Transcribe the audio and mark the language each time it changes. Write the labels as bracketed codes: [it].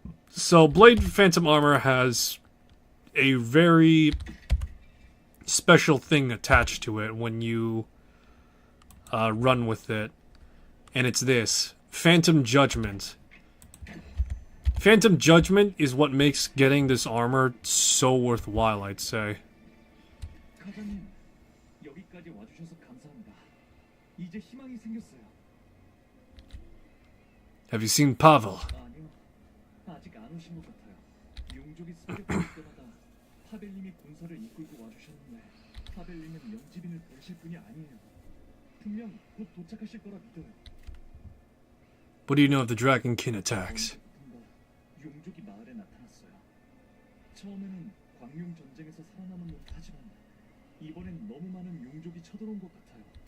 [en] So Blade Phantom armor has a very special thing attached to it when you run with it. And it's this. Phantom Judgment. Phantom Judgment is what makes getting this armor so worthwhile, I'd say. [ko] 카자님, 여기까지 와주셔서 감사합니다. 이제 희망이 생겼어요. [en] Have you seen Pavel? [ko] 아니요, 아직 안 오신 것 같아요. 용족이 습격될 때마다 파벨님이 군사를 이끌고 와주셨는데 파벨님은 영지빈을 보실 분이 아니에요. 분명 곧 도착하실 거라 믿어요. [en] What do you know of the Dragonkin attacks? [ko] 용족이 마을에 나타났어요. 처음에는 광룡 전쟁에서 살아남은 듯하지만 이번엔 너무 많은 용족이 쳐들어온 것 같아요.